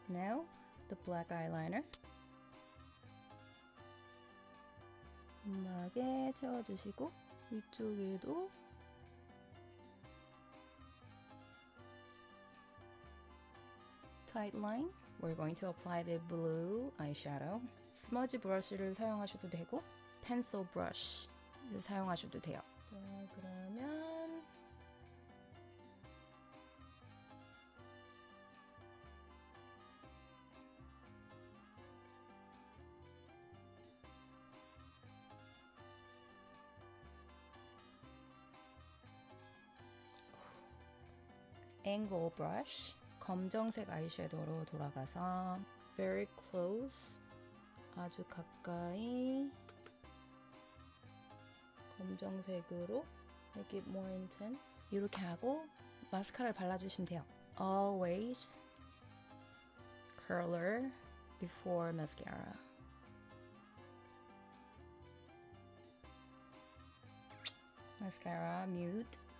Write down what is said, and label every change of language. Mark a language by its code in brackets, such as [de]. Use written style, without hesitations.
[en] Now the black eyeliner. [ko] 음하게 채워주시고 위쪽에도 [en] tight line. We're going to apply the blue eyeshadow. [ko] 스머지 브러쉬를 사용하셔도 되고 펜슬 브러쉬를 사용하셔도 돼요. 자, 그러면 [en] angle brush. [ko] 검정색 아이섀도우로 돌아가서 [en] very close, [ko] 아주 가까이 검정색으로 [en] make it more intense. [ko] 이렇게 하고 마스카라를 발라주시면 돼요. [en] Always curler before mascara. Mascara mute.